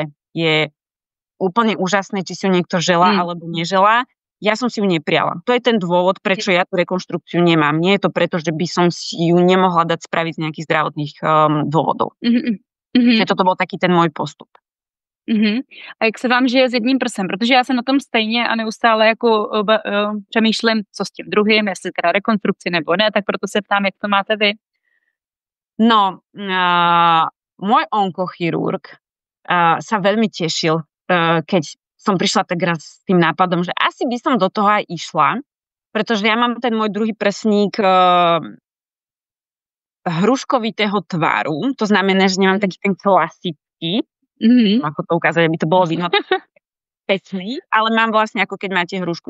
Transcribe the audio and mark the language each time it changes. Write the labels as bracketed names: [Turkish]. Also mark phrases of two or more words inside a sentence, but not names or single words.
[Slovak] Je úplne úžasné, či si ju niekto želá alebo neželá. Ja som si ju neprijala. To je ten dôvod, prečo ja tú rekonštrukciu nemám. Nie je to preto, že by som si ju nemohla dať spraviť z nejakých zdravotných dôvodov. Že toto bol taký ten môj postup. [Czech] A jak se vám žije s jedním prsem? Protože já jsem na tom stejně a neustále jako přemýšlím, co s tím druhým, jestli teda rekonstrukci nebo ne, tak proto se ptám, jak to máte vy. [Slovak] No, môj onkochirurg sa veľmi tešil, keď som prišla tak raz s tým nápadom, že asi by som do toho aj išla, pretože ja mám ten môj druhý prsník hruškovitého tvaru, to znamená, že nemám taký ten klasický, ako to ukázať, aby to bolo vidno pecný, ale mám vlastne ako keď máte hrušku.